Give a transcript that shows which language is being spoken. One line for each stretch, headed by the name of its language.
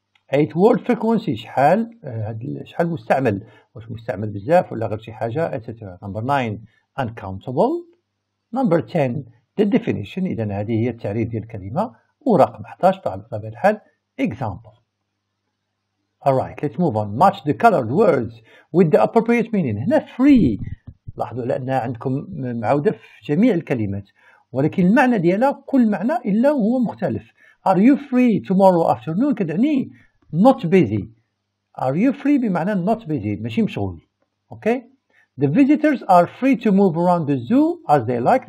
Arabic: 8 word frequency شحال مستعمل، واش مستعمل بزاف ولا غير شي حاجة etc.
English: Number 9 uncountable. Number 10 the definition،
Arabic: إذا هذه هي التعريف ديال الكلمة. ورقم 11 بطبيعة الحال example.
English: Alright, let's move on. Match the colored words with the appropriate meaning.
Arabic: هنا free، لاحظوا لأنها عندكم معودة في جميع الكلمات، ولكن المعنى ديالها كل معنى إلا هو مختلف.
English: Are you free tomorrow afternoon
Arabic: كتعني
English: not busy. Are you free بمعنى not busy،
Arabic: ماشي مشغول.
English: Okay. The visitors are free to move around the zoo as they like.